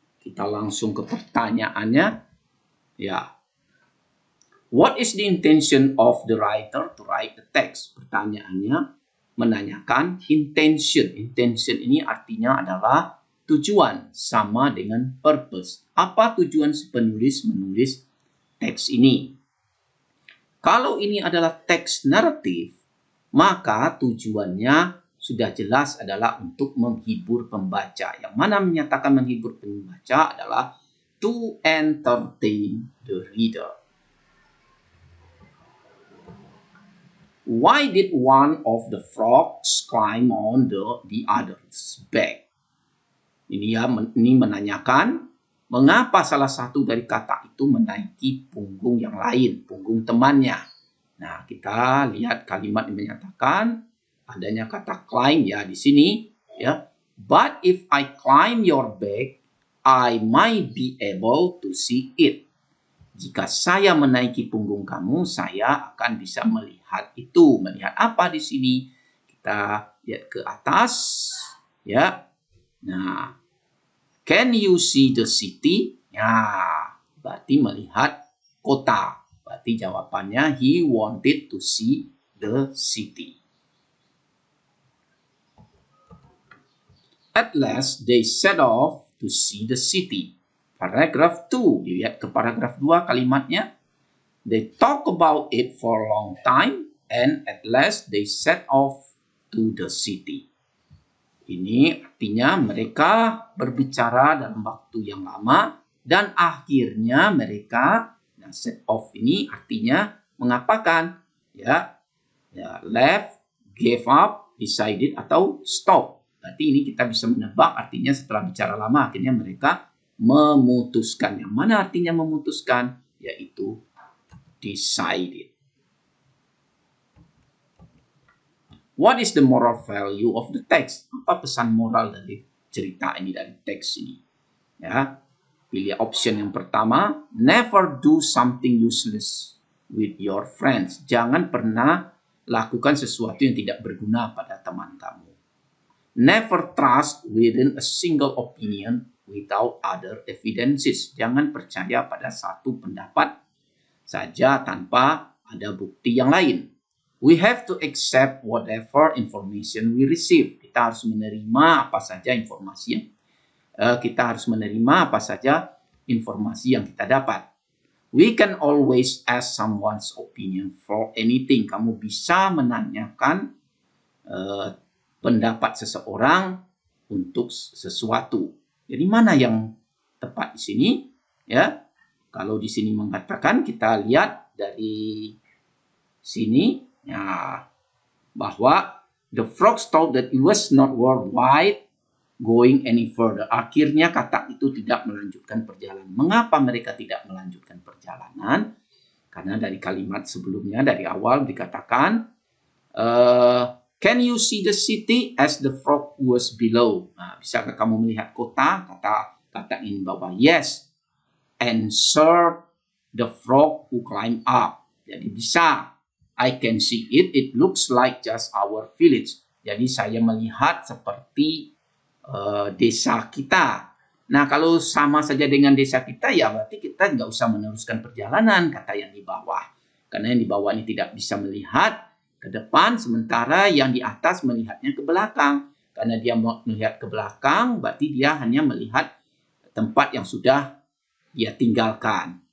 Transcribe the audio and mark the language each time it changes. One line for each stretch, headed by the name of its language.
Indonesian: Kita langsung ke pertanyaannya. Ya.
English: What is the intention of the writer to write the text?
Indonesian: Pertanyaannya menanyakan intention. Intention ini artinya adalah tujuan, sama dengan purpose. Apa tujuan si penulis menulis teks ini? Kalau ini adalah teks naratif, maka tujuannya sudah jelas adalah untuk menghibur pembaca. Yang mana menyatakan menghibur pembaca adalah
English: to entertain the reader. Why did one of the frogs climb on the other's back?
Indonesian: Ini menanyakan mengapa salah satu dari kata itu menaiki punggung yang lain, punggung temannya. Nah, kita lihat kalimat yang menyatakan adanya kata climb ya di sini ya.
English: But if I climb your back, I might be able to see it.
Indonesian: Jika saya menaiki punggung kamu, saya akan bisa melihat itu. Melihat apa di sini? Kita lihat ke atas, ya.
English: Nah, can you see the city?
Indonesian: Ya, berarti melihat kota. Berarti jawabannya
English: he wanted to see the city. At last, they set off to see the city.
Indonesian: Paragraph 2, dilihat ke paragraf 2 kalimatnya.
English: They talk about it for a long time and at last they set off to the city.
Indonesian: Ini artinya mereka berbicara dalam waktu yang lama dan akhirnya mereka set off ini artinya mengapakan?
English: Ya, left, gave up, decided atau stop.
Indonesian: Berarti ini kita bisa menebak artinya setelah bicara lama akhirnya mereka memutuskan. Yang mana artinya memutuskan? Yaitu decided.
English: What is the moral value of the text?
Indonesian: Apa pesan moral dari cerita ini, dari teks ini? Ya, pilih option yang pertama.
English: Never do something useless with your friends.
Indonesian: Jangan pernah lakukan sesuatu yang tidak berguna pada teman kamu.
English: Never trust within a single opinion without other evidences.
Indonesian: Jangan percaya pada satu pendapat saja tanpa ada bukti yang lain.
English: We have to accept whatever information we receive.
Indonesian: Kita harus menerima apa saja informasi yang kita dapat.
English: We can always ask someone's opinion for anything.
Indonesian: Kamu bisa menanyakan pendapat seseorang untuk sesuatu. Jadi mana yang tepat di sini? Ya, kalau di sini mengatakan kita lihat dari sini ya bahwa
English: the frogs thought that it was not worthwhile going any further.
Indonesian: Akhirnya kata itu tidak melanjutkan perjalanan. Mengapa mereka tidak melanjutkan perjalanan? Karena dari kalimat sebelumnya dari awal dikatakan
English: can you see the city as the frog was below?
Indonesian: Nah, bisakah kamu melihat kota? Kata ini bawah. Yes.
English: Answered the frog who climbed up.
Indonesian: Jadi bisa.
English: I can see it. It looks like just our village.
Indonesian: Jadi saya melihat seperti desa kita. Nah, kalau sama saja dengan desa kita, ya berarti kita nggak usah meneruskan perjalanan, kata yang di bawah. Karena yang di bawah ini tidak bisa melihat ke depan, sementara yang di atas melihatnya ke belakang. Karena dia melihat ke belakang, berarti dia hanya melihat tempat yang sudah dia tinggalkan.